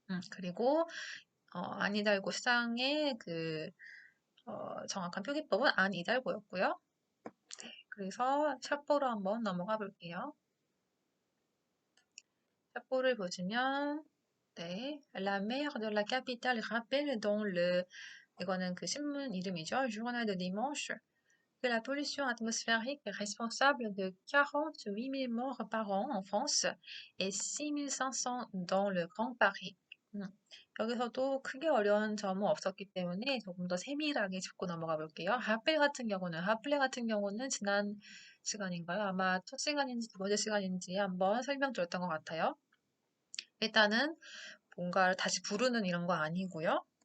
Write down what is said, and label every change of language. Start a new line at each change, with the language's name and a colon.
Korean: 그리고 안이달고 시장의 정확한 표기법은 안이달고였고요. 네, 그래서 샷보로 한번 넘어가 볼게요. 샷보를 보시면 네,
French: La maire de la capitale rappelle dans
Korean: 이거는 그 신문 이름이죠.
French: Journal de dimanche. Que la pollution atmosphérique est responsable de 48 000 morts par an en France et 6 500 dans le Grand Paris.
Korean: 여기서도 크게 어려운 점은 없었기 때문에 조금 더 세밀하게 짚고 넘어가 볼게요. 하플레 같은 경우는 지난 시간인가요? 아마 첫 시간인지 두 번째 시간인지 한번 설명드렸던 것 같아요. 일단은 뭔가를 다시 부르는 이런 거 아니고요.